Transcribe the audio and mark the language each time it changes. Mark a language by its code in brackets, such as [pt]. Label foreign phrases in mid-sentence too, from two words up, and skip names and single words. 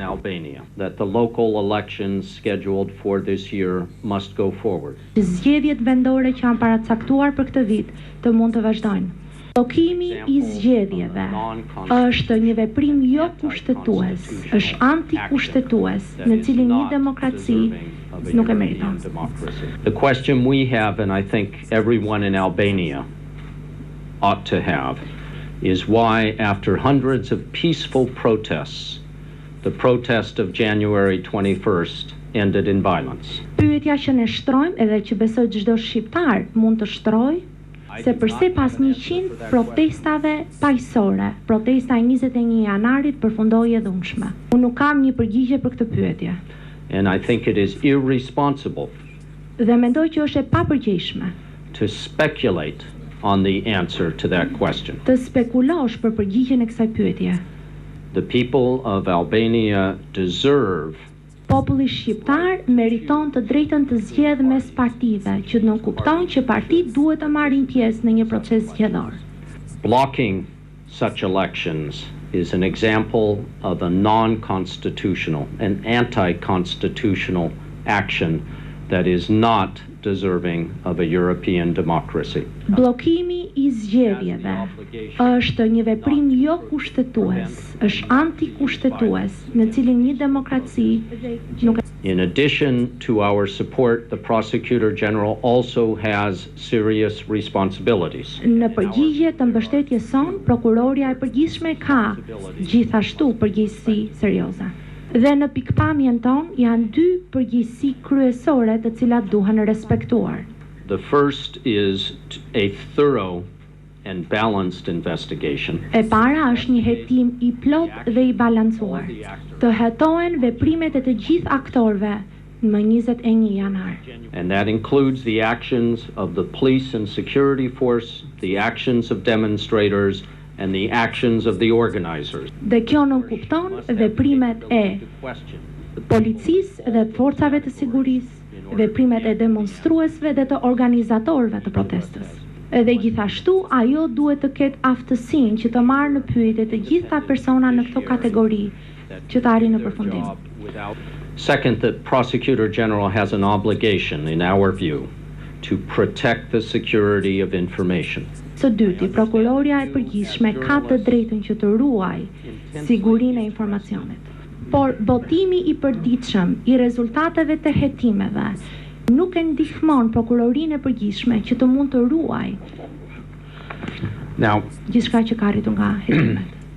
[sq] Zgjedhjet vendore që janë paracaktuar për këtë vit të mund të vazhdojnë. Bllokimi i zgjedhjeve është një veprim jo kushtetues, është antikushtetues, në cilin një demokraci nuk e meriton. [en] The question we have, and I think everyone in Albania ought to have, is why after hundreds of peaceful protests, the protest of January 21st ended in violence. [sq] Pyetja që ne shtrojmë edhe që besoj çdo shqiptar mund të shtrojë, se përse pas 100 protestave paqësore, protesta e 21 janarit përfundoi e dhunshme. Unë nuk kam një përgjigje për këtë pyetje. [en] And I think it is irresponsible [sq] Dhe mendoj që është e papërgjegjshme [en] to speculate on the answer to that question. [sq] të spekulosh për përgjigjen e kësaj pyetje. [en] The people of Albania deserve [sq] Populli shqiptar meriton të drejtën të zgjedhë mes partive, që të nënkupton që partitë duhet të marrin pjesë në një proces zgjedhor. [en] blocking such elections is an example of a non-constitutional and anti-constitutional action that is not deserving of a European democracy. [sq] Bllokimi i zgjedhjeve është një veprim jo kushtetues, është antikushtetues, në cilin një demokraci nuk e... [en] In addition to our support, the Prosecutor General also has serious responsibilities. [sq] Në përgjigje të mbështetjes son, prokuroria e përgjithshme ka gjithashtu përgjegjësi serioze. Dhe në pikpamjen ton janë 2 përgjegjësi kryesore të cilat duhen respektuar. [en] The first is a thorough and balanced investigation. [sq] E para është një hetim i plot dhe i balancuar. Të hetohen veprimet e të gjithë aktorëve më 21 janar. [en] And that includes the actions of the police and security force, the actions of demonstrators, and the actions of the organizers. [sq] Dhe kjo nënkupton veprimet e policisë dhe forcave të sigurisë, veprimet e demonstruesve dhe të organizatorëve të protestës. Edhe gjithashtu ajo duhet të ketë aftësinë që të marrë në pyetje të gjitha persona në këto kategori që të arrijnë në përfundim. [en] Second, the Prosecutor General has an obligation, in our view, to protect the security of information. [sq] Së dyti, prokuroria e përgjithshme ka të drejtën që të ruajë sigurinë e informacionit. Por botimi i përditshëm i rezultateve të hetimeve nuk e ndihmon prokurorinë e përgjithshme që të mund të ruajë gjithçka që ka arritur nga hetimet.